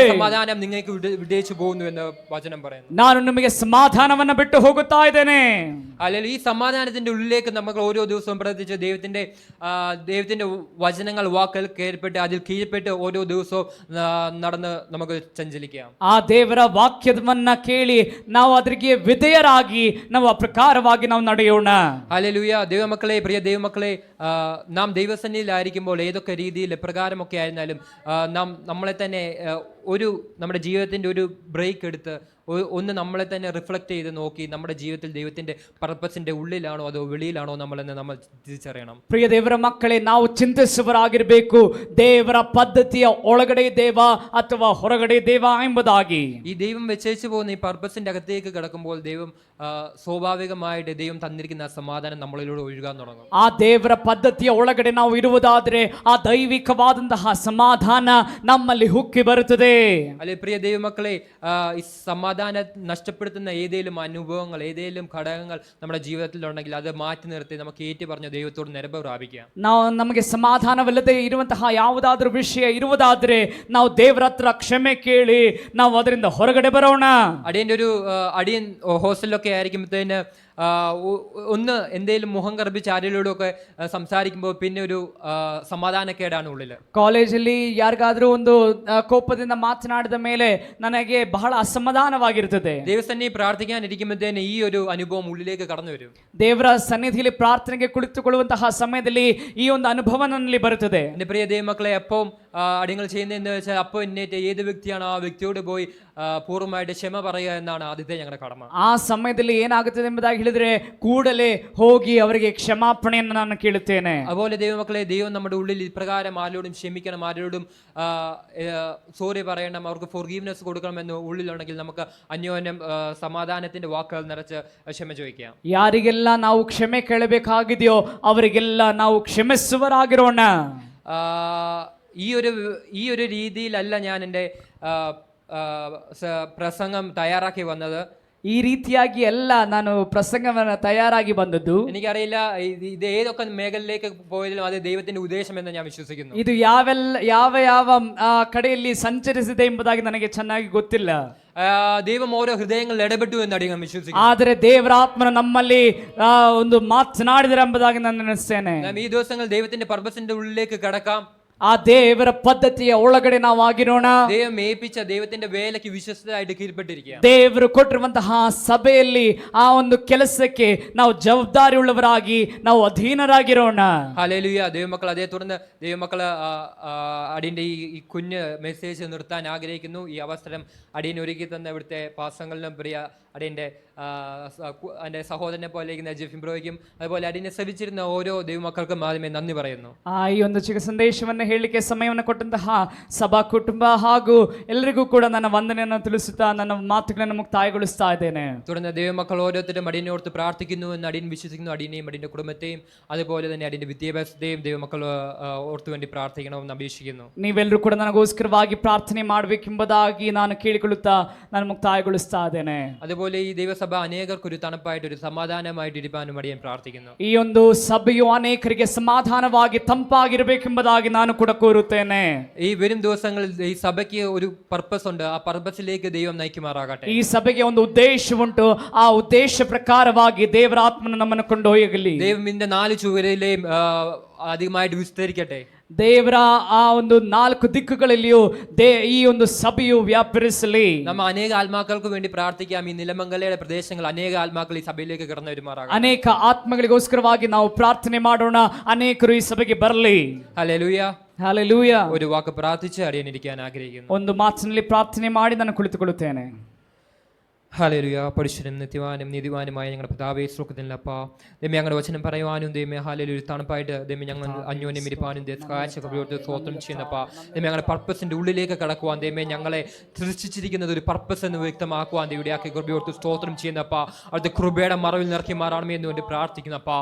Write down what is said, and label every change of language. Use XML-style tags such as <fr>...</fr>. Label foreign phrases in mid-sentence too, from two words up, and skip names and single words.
<ml>സമാധാനം നിങ്ങൾക്ക് വിട്ടേച്ചു പോകുന്നു എന്ന് വചനം പറയുന്നു.</ml> <kn>ನಾನು ನಿಮಗೆ ಸಮಾಧಾನವನ್ನ ಬಿಟ್ಟು ಹೋಗುತ್ತಾ ಇದ್ದೇನೆ.</kn> <ml>അല്ലെങ്കിൽ ഈ സമാധാനത്തിന്റെ ഉള്ളിലേക്ക് നമുക്ക് ഓരോ ദിവസവും പ്രവർത്തിച്ച് ദൈവത്തിന്റെ വചനങ്ങൾ, വാക്കുകൾ കേൾപ്പെട്ട് അതിൽ കീഴ്പ്പെട്ട് ഓരോ ദിവസവും നടന്ന് നമുക്ക് സഞ്ചരിക്കാം.</ml> <kn>ಆ ದೇವರ ವಾಕ್ಯವನ್ನ ಕೇಳಿ ನಾವು ಅದಕ್ಕೆ ವಿಧೇಯರಾಗಿ ನಾವು ಆ ಪ್ರಕಾರವಾಗಿ ನಾವು ನಡೆಯೋಣ.</kn> <ml>ഹല്ലേലൂയ. ദൈവമക്കളെ, പ്രിയ ദൈവമക്കളെ, നാം ദൈവസന്നിധിയിലായിരിക്കുമ്പോൾ ഏതൊക്കെ രീതിയിൽ എപ്രകാരമൊക്കെ ആയിരുന്നാലും നാം നമ്മളെ തന്നെ നമ്മുടെ ജീവിതത്തിന്റെ ഒരു ബ്രേക്ക് എടുത്ത് ഒന്ന് നമ്മളെ തന്നെ റിഫ്ലക്ട് ചെയ്ത് നോക്കി നമ്മുടെ ജീവിതത്തിൽ ദൈവത്തിന്റെ പർപ്പസിന്റെ ഉള്ളിലാണോ അതോ വെളിയിലാണോ നമ്മളെന്ന് നമ്മൾ തിരിച്ചറിയണം.</ml> <kn>ಪ್ರಿಯ ದೇವರ ಮಕ್ಕಳೇ, ನಾವು ಚಿಂತಿಸುವರಾಗಿರಬೇಕು. ದೇವರ ಪದ್ಧತಿಯ ಒಳಗಡೆ ದೇವ ಅಥವಾ ಹೊರಗಡೆ ದೇವ ಎಂಬುದಾಗಿ.</kn> <ml>ഈ ദൈവം വെച്ചേച്ചു പോകുന്ന ഈ പർപ്പസിന്റെ അകത്തേക്ക് കിടക്കുമ്പോൾ ദൈവം സ്വാഭാവികമായിട്ട് ദൈവം തന്നിരിക്കുന്ന ആ സമാധാനം നമ്മളിലൂടെ ഒഴുകാൻ തുടങ്ങും.</ml> <kn>ಆ ದೇವರ ಪದ್ಧತಿಯ ಒಳಗಡೆ ನಾವು ಇರುವುದಾದರೆ ಆ ದೈವಿಕವಾದಂತಹ ಸಮಾಧಾನ ನಮ್ಮಲ್ಲಿ ಹುಕ್ಕಿ ಬರುತ್ತದೆ.</kn> <ml>അല്ലെ പ്രിയ ദൈവമക്കളെ, ഈ സമാധാനം സമാധാനം നഷ്ടപ്പെടുത്തുന്ന ഏതെങ്കിലും അനുഭവങ്ങൾ, ഏതെങ്കിലും ഘടകങ്ങൾ നമ്മുടെ ജീവിതത്തിലുണ്ടെങ്കിൽ അത് മാറ്റി നിർത്തി നമുക്ക് ഏറ്റു പറഞ്ഞ ദൈവത്തോട് നിരപ പ്രാപിക്കാം.</ml> <kn>ನಾವು ನಮಗೆ ಸಮಾಧಾನವಿಲ್ಲದೆ ಇರುವಂತಹ ಯಾವುದಾದ್ರೂ ವಿಷಯ ಇರುವುದಾದ್ರೆ ನಾವು ದೇವರ ಹತ್ರ ಕ್ಷಮೆ ಕೇಳಿ ನಾವು ಅದರಿಂದ ಹೊರಗಡೆ ಬರೋಣ.</kn> <ml>അടിയൻ്റെ ഒരു അടിയൻ ഹോസ്റ്റലിലൊക്കെ ആയിരിക്കുമ്പോഴത്തേന് ഒന്ന് എന്തെങ്കിലും മുഖം കറുപ്പിച്ച് ആരെങ്കിലും ഒക്കെ സംസാരിക്കുമ്പോൾ പിന്നെ ഒരു സമാധാനക്കേടാണ് ഉള്ളിൽ.</ml> <kn>ಕಾಲೇಜಲ್ಲಿ ಯಾರಿಗಾದ್ರೂ ಒಂದು ಕೋಪದಿಂದ ಮಾತನಾಡಿದ ಮೇಲೆ ನನಗೆ ಬಹಳ ಅಸಮಾಧಾನವಾಗಿರುತ್ತದೆ.</kn> <ml>ദൈവസന്നിധി പ്രാർത്ഥിക്കാൻ ഇരിക്കുമ്പോഴത്തേന് ഈ ഒരു അനുഭവം ഉള്ളിലേക്ക് കടന്നു വരും.</ml> <kn>ದೇವರ ಸನ್ನಿಧಿಯಲ್ಲಿ ಪ್ರಾರ್ಥನೆಗೆ ಕುಳಿತುಕೊಳ್ಳುವಂತಹ ಸಮಯದಲ್ಲಿ ಈ ಒಂದು ಅನುಭವ ನನ್ನಲ್ಲಿ ಬರುತ್ತದೆ.</kn> <ml>എൻ്റെ പ്രിയ ദൈവമക്കളെ, എപ്പം അടിയങ്ങൾ ചെയ്യുന്നതെന്ന് വെച്ചാൽ അപ്പോൾ എന്നേറ്റ് ഏത് വ്യക്തിയാണ് ആ വ്യക്തിയോട് പോയി പൂർണ്ണമായിട്ട് ക്ഷമ പറയുക എന്നാണ് ആദ്യത്തെ ഞങ്ങളുടെ കടമ.</ml> <kn>ಆ ಸಮಯದಲ್ಲಿ ಏನಾಗುತ್ತದೆ ಎಂಬುದಾಗಿ ಹೇಳಿದ್ರೆ ಕೂಡಲೇ ಹೋಗಿ ಅವರಿಗೆ ಕ್ಷಮಾಪಣೆಯನ್ನು ನಾನು ಕೇಳುತ್ತೇನೆ.</kn> <ml>അതുപോലെ ദൈവമക്കളെ, ദൈവം നമ്മുടെ ഉള്ളിൽ ഇപ്രകാരം ആരോടും ക്ഷമിക്കണം, ആരോടും സോറി പറയണം, അവർക്ക് ഫോർഗീവ്നെസ് കൊടുക്കണമെന്ന് ഉള്ളിലുണ്ടെങ്കിൽ നമുക്ക് അന്യോന്യം സമാധാനത്തിന്റെ വാക്കുകൾ നിറച്ച് ക്ഷമ ചോദിക്കാം.</ml> <kn>ಯಾರಿಗೆಲ್ಲ ನಾವು ಕ್ಷಮೆ ಕೇಳಬೇಕಾಗಿದೆಯೋ ಅವರಿಗೆಲ್ಲ ನಾವು ಕ್ಷಮಿಸುವರಾಗಿರೋಣ.</kn> <ml>ഈ ഒരു രീതിയിലല്ല ഞാൻ എൻ്റെ പ്രസംഗം തയ്യാറാക്കി വന്നത്.</ml> <kn>ಈ ರೀತಿಯಾಗಿ ಎಲ್ಲ ನಾನು ಪ್ರಸಂಗವನ್ನು ತಯಾರಾಗಿ ಬಂದದ್ದು.</kn> <ml>എനിക്കറിയില്ല ഇത് ഏതൊക്കെ മേഖലയിലേക്ക് പോയാലും അത് ദൈവത്തിന്റെ ഉദ്ദേശം എന്ന് ഞാൻ വിശ്വസിക്കുന്നു.</ml> <kn>ಇದು ಯಾವ ಕಡೆಯಲ್ಲಿ ಸಂಚರಿಸಿದೆ ಎಂಬುದಾಗಿ ನನಗೆ ಚೆನ್ನಾಗಿ ಗೊತ್ತಿಲ್ಲ.</kn> <ml>ദൈവം ഓരോ ഹൃദയങ്ങളിൽ ഇടപെട്ടു എന്ന് അടിയങ്ങൾ വിശ്വസിക്കുന്നു.</ml> <kn>ಆದರೆ ದೇವರ ಆತ್ಮನು ನಮ್ಮಲ್ಲಿ ಒಂದು ಮಾತನಾಡಿದರೆ ಎಂಬುದಾಗಿ ನಾನು ನೆನೆಸ್ತೇನೆ.</kn> <ml>ഈ ദിവസങ്ങൾ ദൈവത്തിന്റെ പർപ്പസിന്റെ ഉള്ളിലേക്ക് കടക്കാം.</ml> <kn>ಆ ದೇವರ ಪದ್ಧತಿಯ ಒಳಗಡೆ ನಾವು ಆಗಿರೋಣ.</kn> <ml>ദൈവം ഏൽപ്പിച്ച ദൈവത്തിന്റെ വേലയ്ക്ക് വിശ്വസ്തരായിട്ട് കീഴ്പ്പെട്ടിരിക്കുക.</ml> <kn>ದೇವರು ಕೊಟ್ಟಿರುವಂತಹ ಸಭೆಯಲ್ಲಿ ആ ಒಂದು ಕೆಲಸಕ್ಕೆ ನಾವು ಜವಾಬ್ದಾರಿ ಉಳ್ಳವರಾಗಿ ನಾವು ಅಧೀನರಾಗಿರೋಣ.</kn> <ml>ഹല്ലേലൂയ. ദൈവമക്കൾ, അതേ തുടർന്ന് ദൈവമക്കൾ അടിയന്റെ ഈ കുഞ്ഞ് മെസ്സേജ് നിർത്താൻ ആഗ്രഹിക്കുന്നു. ഈ അവസരം അടിയൻ ഒരുക്കി തന്ന ഇവിടുത്തെ പാസങ്ങളിലും പ്രിയ അടിയന്റെ എൻ്റെ സഹോദരനെ പോലെ ഇരിക്കുന്ന ജെഫിൻ ബ്രോയ്ക്കും അതുപോലെ അടിയനെ ശ്രമിച്ചിരുന്ന ഓരോ ദൈവമക്കൾക്കും ആദ്യമേ നന്ദി പറയുന്നു.</ml> <kn>ಈ ಒಂದು ಚಿಕ್ಕ ಸಂದೇಶವನ್ನು ಹೇಳಲಿಕ್ಕೆ ಸಮಯವನ್ನು ಕೊಟ್ಟಂತಹ ಸಭಾ ಕುಟುಂಬ ಹಾಗೂ ಎಲ್ಲರಿಗೂ ಕೂಡ ನನ್ನ ವಂದನೆಯನ್ನು ತಿಳಿಸುತ್ತಾ ನನ್ನ ಮಾತುಗಳನ್ನು ಮುಕ್ತಾಯಗೊಳಿಸ್ತಾ ಇದ್ದೇನೆ.</kn> <ml>തുടർന്ന് ദൈവമക്കൾ ഓരോരുത്തരും അടിയനെ ഓർത്ത് പ്രാർത്ഥിക്കുന്നു എന്ന് അടിയൻ വിശ്വസിക്കുന്നു. അടിയനെയും അടിയന്റെ കുടുംബത്തെയും അതുപോലെ തന്നെ അടിയന്റെ വിദ്യാഭ്യാസത്തെയും ദൈവമക്കൾ ഓർത്തു വേണ്ടി പ്രാർത്ഥിക്കണമെന്ന് അപേക്ഷിക്കുന്നു.</ml> <kn>ನೀವೆಲ್ಲರೂ ಕೂಡ ನನಗೋಸ್ಕರವಾಗಿ ಪ್ರಾರ್ಥನೆ ಮಾಡಬೇಕೆಂಬುದಾಗಿ ನಾನು ಕೇಳಿಕೊಳ್ಳುತ್ತಾ ನಾನು ಮುಕ್ತಾಯಗೊಳಿಸ್ತಾ ಇದ್ದೇನೆ.</kn> <ml>അതുപോലെ ഈ ദൈവസഭ അനേകർക്ക് ഒരു തണുപ്പായിട്ട് ഒരു സമാധാനമായിട്ട് ഇരിക്കാനും അടിയൻ പ്രാർത്ഥിക്കുന്നു.</ml> <kn>ಈ ಒಂದು ಸಭೆಯು ಅನೇಕರಿಗೆ ಸಮಾಧಾನವಾಗಿ ತಂಪಾಗಿರಬೇಕೆಂಬುದಾಗಿ ನಾನು ಕೂಡ ಕೋರುತ್ತೇನೆ.</kn> <ml>ഈ വരും ദിവസങ്ങളിൽ ഈ സഭയ്ക്ക് ഒരു പർപ്പസ് ഉണ്ട്. ആ പർപ്പസിലേക്ക് ദൈവം നയിക്കുമാറാകട്ടെ.</ml> <kn>ಈ ಸಭೆಗೆ ಒಂದು ಉದ್ದೇಶ ಉಂಟು. ಆ ಉದ್ದೇಶ ಪ್ರಕಾರವಾಗಿ ದೇವರ ಆತ್ಮನು ನಮ್ಮನ್ನು ಕೊಂಡೊಯ್ಯಲಿ.</kn> <ml>ദൈവം ഇതിന്റെ 4 ചുവരിലെയും അധികമായിട്ട് വിസ്തരിക്കട്ടെ.</ml> <kn>ದೇವರ ಆ ಒಂದು 4 ದಿಕ್ಕುಗಳಲ್ಲಿಯೂ ಈ ಒಂದು ಸಭೆಯು ವ್ಯಾಪರಿಸಲಿ.</kn> <ml>നമ്മ അനേക ആത്മാക്കൾക്ക് വേണ്ടി പ്രാർത്ഥിക്കാം. ഈ നിലമംഗലയുടെ പ്രദേശങ്ങൾ അനേക ആത്മാക്കൾ ഈ സഭയിലേക്ക് കടന്നു വരുമാറാകട്ടെ.</ml> <kn>ಅನೇಕ ಆತ್ಮಗಳಿಗೋಸ್ಕರವಾಗಿ ನಾವು ಪ್ರಾರ್ಥನೆ ಮಾಡೋಣ. ಅನೇಕರು ಈ ಸಭೆಗೆ ಬರಲಿ.</kn> <ml>ഹല്ലേലൂയ.</ml> <kn>ಹಲ್ಲೆಲೂಯ.</kn> <ml>ഒരു വാക്ക് പ്രാർത്ഥിച്ച് അടിയനിരിക്കാൻ ആഗ്രഹിക്കുന്നു.</ml> <kn>ಒಂದು ಮಾತಿನಲ್ಲಿ ಪ್ರಾರ್ಥನೆ ಮಾಡಿ ನಾನು ಕುಳಿತುಕೊಳ್ಳುತ್ತೇನೆ.</kn> <ml>ഹല്ലേലൂയ. പരിശുദ്ധനും നിത്യവാനും നീതിവാനുമായ ഞങ്ങളുടെ പിതാവേ, സ്വർഗ്ഗത്തിലപ്പാ, ദൈവമേ ഞങ്ങളുടെ വചനം പറയുവാനും ദൈവമേ ഹല്ലേലൂയ തണുപ്പായിട്ട് ദൈവമേ ഞങ്ങൾ അന്യോന്യം ഇരിപ്പാനും സ്വോത്രം ചെയ്യുന്നപ്പാ, ദൈവമേ ഞങ്ങളുടെ പർപ്പസിന്റെ ഉള്ളിലേക്ക് കടക്കുവാൻ ദൈവമേ ഞങ്ങളെ സൃഷ്ടിച്ചിരിക്കുന്നത് ഒരു പർപ്പസ് എന്ന് വ്യക്തമാക്കുവാൻ ദൈവയാക്കി കൃപയോർത്ത് സ്തോത്രം ചെയ്യുന്നപ്പാ, അവിടുത്തെ കൃപയുടെ മറവിൽ നിറക്കി മാറണമേ എന്ന് വേണ്ടി പ്രാർത്ഥിക്കുന്നപ്പാ.</ml>